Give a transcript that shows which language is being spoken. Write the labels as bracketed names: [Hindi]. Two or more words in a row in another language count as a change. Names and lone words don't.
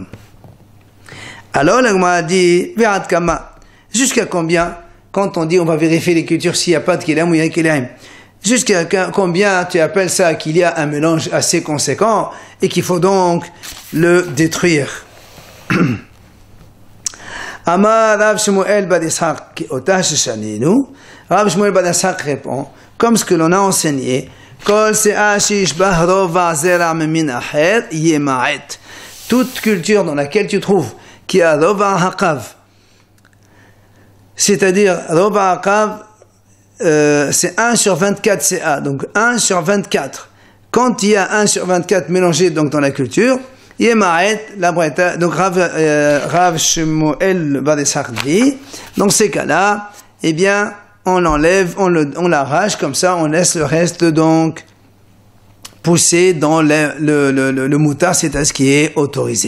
[French] Alors la Gemara dit, jusqu'à combien? quand on dit on va vérifier les cultures s'il n'y a pas de kilaim ou il y a kilaim. Jusqu'à combien tu appelles ça qu'il y a un mélange assez conséquent et qu'il faut donc le détruire. [Hebrew] אמר רב שמואל בר יצחק כאותה ששנינו. [French] Rav Shmuel Bar Ishaq répond comme ce que l'on a enseigné. [Hebrew] כל סאה שיש בה רובע זרע ממין אחר ימעט. [French] Toute culture dans laquelle tu trouves qui a [Hebrew] רובע הקב, [French] c'est-à-dire [Hebrew] רובע הקב, [French] c'est 1 sur 24 CA, donc 1 sur 24. Quand il y a 1 sur 24 mélangé donc dans la culture, yema'et la breta, donc Rav Shmuel Bar Ishaq dit, dans ces cas-là, eh bien on l'enlève, on l'arrache comme ça, on laisse le reste donc pousser dans le moutard, c'est ce qui est autorisé.